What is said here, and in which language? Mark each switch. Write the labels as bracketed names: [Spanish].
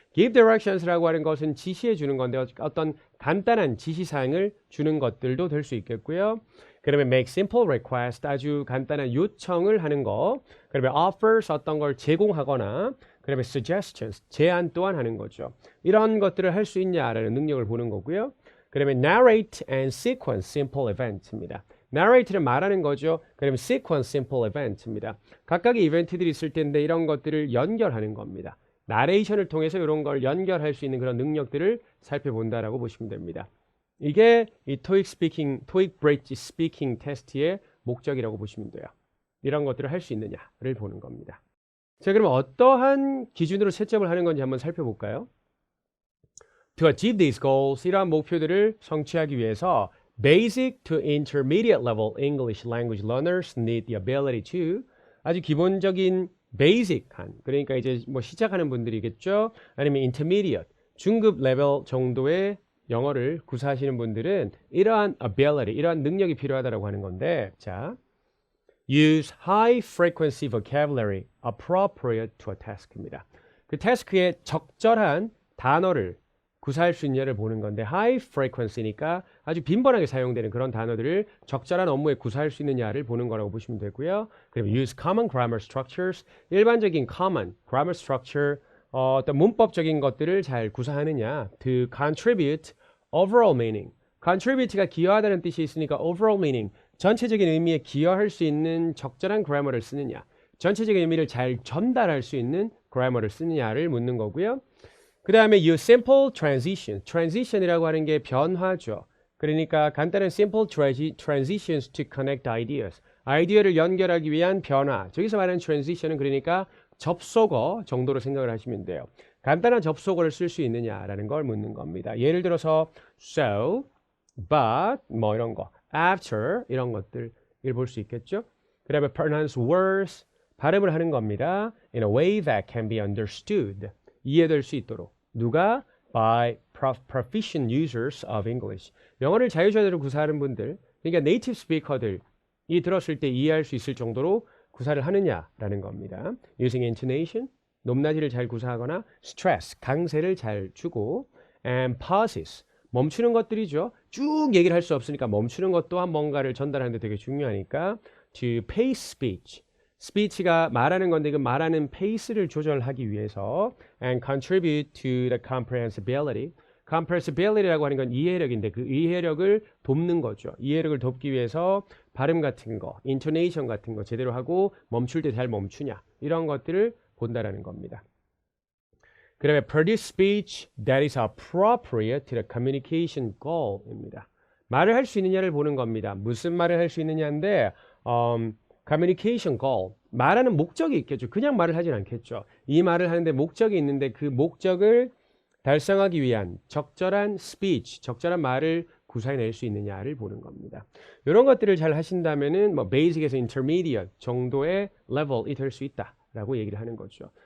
[English] Give directions [Korean] 라고 하는 것은 지시해 주는 건데 어떤 간단한 지시사항을 주는 것들도 될 수 있겠고요. 그 다음에 [English] make simple request, [Korean] 아주 간단한 요청을 하는 거. 그 다음에 offers, 어떤 걸 제공하거나, 그 다음에 suggestions, 제안 또한 하는 거죠. 이런 것들을 할 수 있냐라는 능력을 보는 거고요. [English] 그 다음에 narrate and sequence simple event입니다. [Korean] narrate는 말하는 거죠. [English] 그다음에 sequence simple event입니다. [Korean] 각각의 이벤트들이 있을 텐데 이런 것들을 연결하는 겁니다. 나레이션을 통해서 이런 걸 연결할 수 있는 그런 능력들을 살펴본다라고 보시면 됩니다. 이게 이 토익 브릿지 스피킹 테스트의 목적이라고 보시면 돼요. 이런 것들을 할 수 있느냐를 보는 겁니다. 자, 그럼 어떠한 기준으로 채점을 하는 건지 한번 살펴볼까요? [English] To achieve these goals, [Korean] 이러한 목표들을 성취하기 위해서 [English] Basic to intermediate level English language learners need the ability to, [Korean] 아주 기본적인 basic한, 그러니까 이제 뭐 시작하는 분들이겠죠. 아니면 intermediate, 중급 레벨 정도의 영어를 구사하시는 분들은 이러한 ability, 이러한 능력이 필요하다고 하는 건데, 자, [English] use high frequency vocabulary appropriate to a task [Korean] 입니다. 그 태스크에 적절한 단어를 구사할 수 있냐를 보는 건데, high frequency니까 아주 빈번하게 사용되는 그런 단어들을 적절한 업무에 구사할 수 있느냐를 보는 거라고 보시면 되고요. 그리고 [English] use common grammar structures, [Korean] 일반적인 [English] common grammar structure, [Korean] 어떤 문법적인 것들을 잘 구사하느냐. [English] to contribute overall meaning, [Korean] contribute가 기여하다는 뜻이 있으니까 overall meaning, 전체적인 의미에 기여할 수 있는 적절한 grammar를 쓰느냐, 전체적인 의미를 잘 전달할 수 있는 grammar를 쓰느냐를 묻는 거고요. [English] 그 다음에 use simple transition. [Korean] transition이라고 하는 게 변화죠. [English] 그러니까 간단한 simple transitions to connect ideas. [Korean] 아이디어를 연결하기 위한 변화. 저기서 말하는 transition은 그러니까 접속어 정도로 생각을 하시면 돼요. 간단한 접속어를 쓸 수 있느냐라는 걸 묻는 겁니다. 예를 들어서 so, but, 뭐 이런 거, after 이런 것들을 볼 수 있겠죠. 그 다음에 [English] pronounce words, [Korean] 발음을 하는 겁니다. [English] in a way that can be understood. [Korean] 이해될 수 있도록. 누가? [English] By proficient users of English. [Korean] 영어를 자유자재로 구사하는 분들, 그러니까 네이티브 스피커들이 들었을 때 이해할 수 있을 정도로 구사를 하느냐라는 겁니다. [English] Using intonation, [Korean] 높낮이를 잘 구사하거나 stress, 강세를 잘 주고 [English] and pauses, [Korean] 멈추는 것들이죠. 쭉 얘기를 할 수 없으니까 멈추는 것 또한 뭔가를 전달하는 데 되게 중요하니까 [English] to pace speech, [Korean] 스피치가 말하는 건데 그 말하는 페이스를 조절하기 위해서 [English] and contribute to the comprehensibility. [Korean] comprehensibility라고 하는 건 이해력인데 그 이해력을 돕는 거죠. 이해력을 돕기 위해서 발음 같은 거, intonation 같은 거 제대로 하고 멈출 때 잘 멈추냐 이런 것들을 본다라는 겁니다. [English] 그 다음에 produce speech that is appropriate to the communication goal입니다. [Korean] 말을 할 수 있느냐를 보는 겁니다. 무슨 말을 할 수 있느냐인데 communication goal, 말하는 목적이 있겠죠. 그냥 말을 하진 않겠죠. 이 말을 하는데 목적이 있는데 그 목적을 달성하기 위한 적절한 speech, 적절한 말을 구사해낼 수 있느냐를 보는 겁니다. 이런 것들을 잘 하신다면은 뭐 베이직에서 인터미디엇 정도의 레벨이 될 수 있다라고 얘기를 하는 거죠.